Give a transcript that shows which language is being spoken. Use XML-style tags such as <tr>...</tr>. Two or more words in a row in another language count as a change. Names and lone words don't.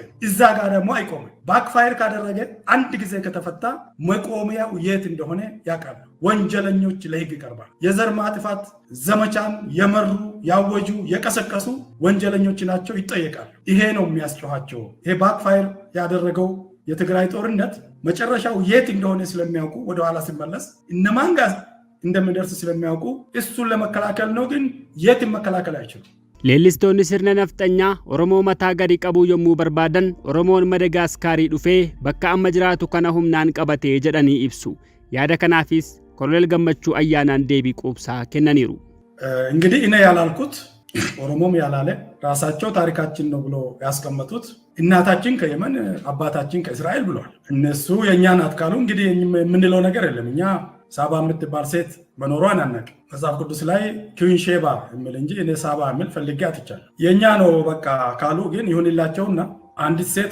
<am>እዛ ጋር ደግሞ አይቆምም። ባክፋየር ካደረገ አንድ ጊዜ ከተፈታ መቆሚያው የት እንደሆነ ያውቃሉ። ወንጀለኞች ለህግ ይቀርባል። የዘር ማጥፋት ዘመቻን የመሩ ያወጁ የቀሰቀሱ ወንጀለኞች ናቸው፣ ይጠየቃሉ። ይሄ ነው የሚያስጮኋቸው። ይሄ ባክፋየር ያደረገው የትግራይ ጦርነት መጨረሻው የት እንደሆነ ስለሚያውቁ ወደኋላ ሲመለስ እነማን ጋር እንደሚደርስ ስለሚያውቁ እሱን ለመከላከል ነው። ግን የት መከላከል አይችሉም።</am> <om>Leellistoonni sirna nafxanyaa Oromoo mataa gadi qabuu yommuu barbaadan Oromoon Madagaskaarii dhufee bakka amma jiraatu kana humnaan qabatee jedhanii ibsu. Yaada kanaafis Koloneel Gammachuu ayyaanaan deebii quubsaa kennaniiru.</om> <am>እንግዲህ እኔ ያላልኩት ኦሮሞም ያላለ ራሳቸው ታሪካችን ነው ብሎ ያስቀመጡት እናታችን ከየመን አባታችን ከእስራኤል ብለዋል። እነሱ የእኛ ናት ካሉ እንግዲህ የምንለው ነገር የለም። እኛ ሳባ የምትባል ሴት መኖሯን አናውቅም። መጽሐፍ ቅዱስ ላይ ኩዊን ሼባ የሚል እንጂ እኔ ሳባ የሚል ፈልጌ አጥቻለሁ። የእኛ ነው በቃ ካሉ ግን ይሁንላቸውና አንዲት ሴት</am>